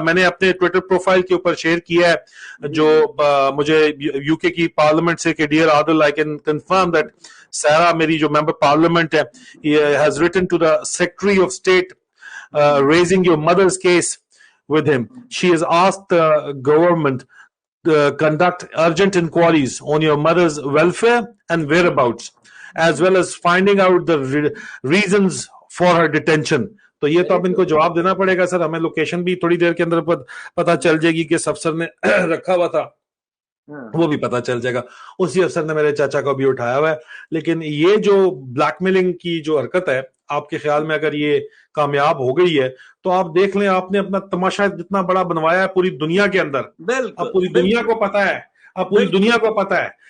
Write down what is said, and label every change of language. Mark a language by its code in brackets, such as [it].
[hi] मैंने अपने Twitter profile के ऊपर शेयर किया है जो मुझे यूके की पार्लियामेंट से कि [en] dear Adil, I can confirm that [hi] सारा मेरी जो मेंबर पार्लियामेंट है [en] Has written to the secretary of state raising your mother's case with him. She has asked the government conduct urgent inquiries on your mother's welfare and whereabouts, as well as finding out the reasons for her detention. [hi] तो ये तो अब इनको जवाब देना पड़ेगा sir. हमें location भी थोड़ी देर के अंदर पता चल जाएगी कि अफसर ने रखा हुआ था, वो भी पता चल जाएगा। उसी अफसर ने मेरे चाचा को भी उठाया हुआ है। लेकिन ये जो ब्लैकमेलिंग की जो हरकत है, आपके ख्याल में अगर ये कामयाब हो गई है तो आप देख लें, आपने अपना तमाशा जितना बड़ा बनवाया है पूरी दुनिया के अंदर, अब पूरी दुनिया को पता है, अब पूरी दुनिया को पता है।